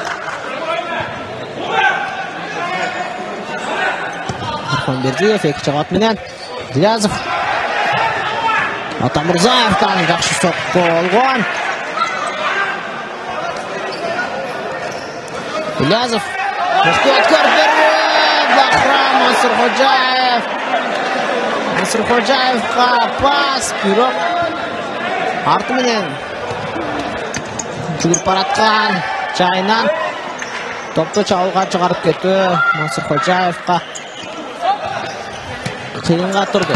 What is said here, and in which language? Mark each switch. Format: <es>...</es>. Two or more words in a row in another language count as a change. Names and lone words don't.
<ky>Рахманбердиев эки чабат менен Ильязов. Атамырзаевдон жакшы сокку болгон. Ильязов мыкты өткөрүп берүү.</ky> <uz>Akram Mansurxo'jayev. Mansurxo'jayevga pas, biroq arti bilan yugurib baratgan Chaynan to'pni chalg'a chiqarib ketdi. Mansurxo'jayevga qiyinga turdi.</uz>